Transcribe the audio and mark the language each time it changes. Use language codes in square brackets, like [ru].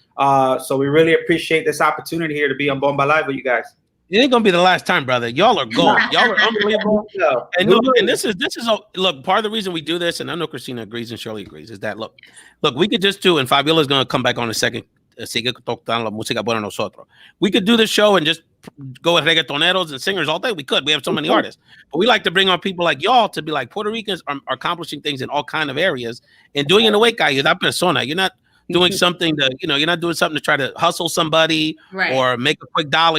[en] So we really appreciate this opportunity here to be on Bombalive with you guys. It ain't gonna be the last time, brother. Y'all are gold. Y'all are unbelievable. And this is look, part of the reason we do this, and I know Christina agrees and Shirley agrees, is that look, we could just do, and Fabiola's gonna come back on a second. [es] Sigue tocando la música buena nosotros. [en] We could do this show and just go with reggaetoneros and singers all day. We could. We have so many artists, but we like to bring on people like y'all to be like, Puerto Ricans are accomplishing things in all kind of areas and doing it in a way, guy. You're that persona. You're not doing something to, you're not doing something to try to hustle somebody or make a quick dollar.